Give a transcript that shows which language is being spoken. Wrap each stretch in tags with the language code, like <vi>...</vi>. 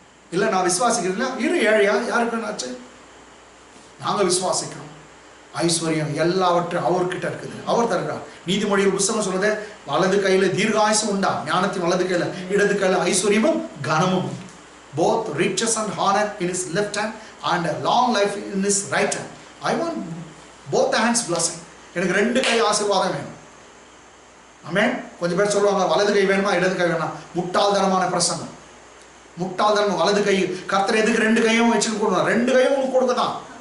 <ta>இல்ல நான் விசுவாசிக்கிறேன், இரு ஏழையா, யாருக்கு ஆச்சு? நாங்க விசுவாசிக்கிறோம். ஐஸ்வர்யம் எல்லாவற்றும் அவர்கிட்ட இருக்குது, அவர் தருகிறார். நீதிமொழிகள் புத்தகம் சொல்லுது, வலது கையில தீர்காயுசு உண்டா, ஞானத்தின் வலது கையில, இடது கையில ஐஸ்வர்யமும் கனமும்.</ta> <en>Both riches and honor in his left hand and a long life in his right hand. I want both hands blessing.</en> <ta>எனக்கு ரெண்டு கை ஆசீர்வாதம் வேணும். ஆமென். கொஞ்சம் பேர் சொல்லுவாங்க, வலது கை வேணுமா இடது கை வேணுமா? முட்டாள்தனமான பிரசங்கம். முட்டாள்தனம். வலது கை கர்த்தர் எதுக்கு ரெண்டு கையும் வச்சுட்டு கொடுக்கணும்? ரெண்டு கையும் உங்களுக்கு கொடுக்கதான்.</ta>